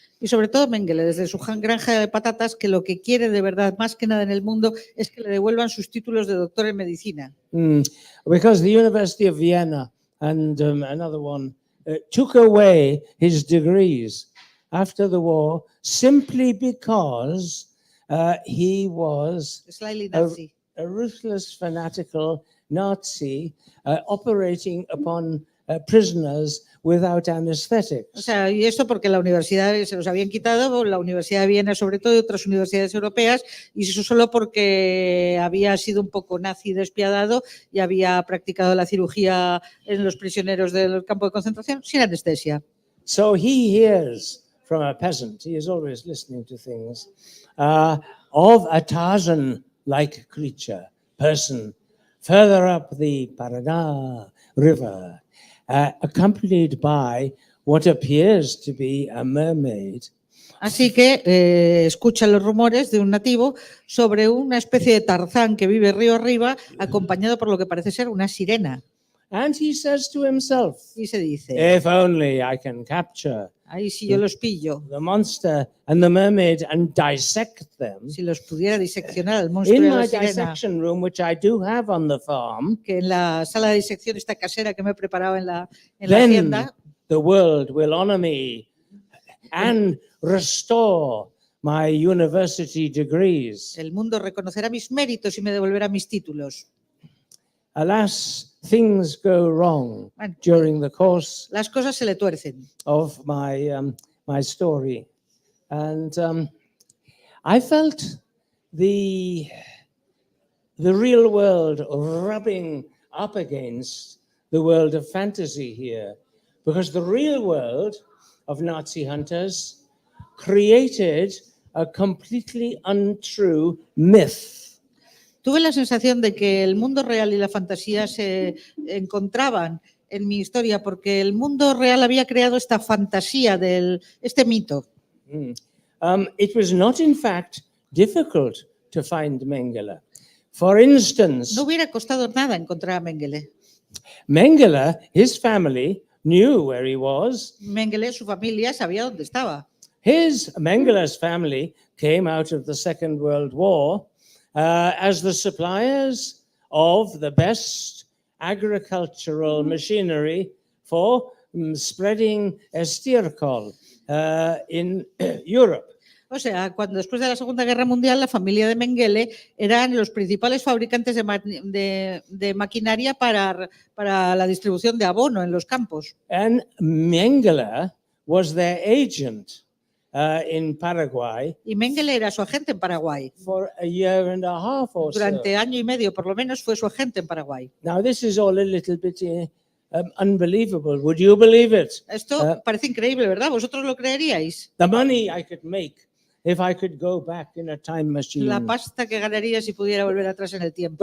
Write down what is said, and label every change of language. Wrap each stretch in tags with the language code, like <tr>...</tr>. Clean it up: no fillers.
<es>Y sobre todo Mengele, desde su granja de patatas, que lo que quiere de verdad, más que nada en el mundo, es que le devuelvan sus títulos de doctor en medicina.</es> <en>Because the University of Vienna and another one took away his degrees after the war simply because he was Slightly nazi. a ruthless, fanatical Nazi operating upon prisoners without anesthetics.</en> <es>O sea, y esto porque la universidad se los habían quitado, la Universidad de Viena sobre todo y otras universidades europeas, y eso solo porque había sido un poco nazi despiadado y había practicado la cirugía en los prisioneros del campo de concentración sin anestesia.</es> <en>So he hears from a peasant, he is always listening to things, of a Tarzan-like creature, person, further up the Paraná River, accompanied by what appears to be a mermaid.</en> <es>Así que escucha los rumores de un nativo sobre una especie de Tarzán que vive río arriba, acompañado por lo que parece ser una sirena.</es> <en>And he says to himself,</en> <es>Y se dice,</es> <en>if only I can capture</en> <es>ahí si yo los pillo,</es> <en>the monster and the mermaid and dissect them</en> <es>si los pudiera diseccionar al monstruo</es> <en>in</en> <es>y a la</es> <en>my</en> <es>sirena,</es> <en>dissection room, which I do have on the farm,</en> <es>que en la sala de disección esta casera que me he preparado en la</es> <en>then</en> <es>hacienda,</es> <en>the world will honor me and restore my university degrees.</en> <es>el mundo reconocerá mis méritos y me devolverá mis títulos.</es> <en>Alas, things go wrong</en> <es>Bueno,</es> <en>during the course</en> <es>las cosas se le tuercen.</es> <en>of my story. And I felt the real world rubbing up against the world of fantasy here, because the real world of Nazi hunters created a completely untrue myth.</en> <es>Tuve la sensación de que el mundo real y la fantasía se encontraban en mi historia porque el mundo real había creado esta fantasía, este mito.</es> <en>It was not, in fact, difficult to find Mengele. For instance,</en> <es>No hubiera costado nada encontrar a Mengele.</es> <en>Mengele, his family, knew where he was.</en> <es>Mengele, su familia, sabía dónde estaba.</es> <en>Mengele's family came out of the Second World War as the suppliers of the best agricultural machinery for spreading estiércol in Europe.</en> <es>O sea, cuando después de la Segunda Guerra Mundial la familia de Mengele eran los principales fabricantes de maquinaria para la distribución de abono en los campos.</es> <en>And Mengele was their agent in Paraguay.</en> <es>Y Mengele era su agente en Paraguay.</es> <en>For a year and a half or</en> <es>Durante</es> <en>so.</en> <es>año y medio, por lo menos, fue su agente en Paraguay.</es> <en>Now, this is all a little bit unbelievable. Would you believe it?</en> <es>Esto parece increíble, ¿verdad? ¿Vosotros lo creeríais?</es> <en>The money I could make if I could go back in a time machine.</en> <es>La pasta que ganaría si pudiera volver atrás en el tiempo.</es>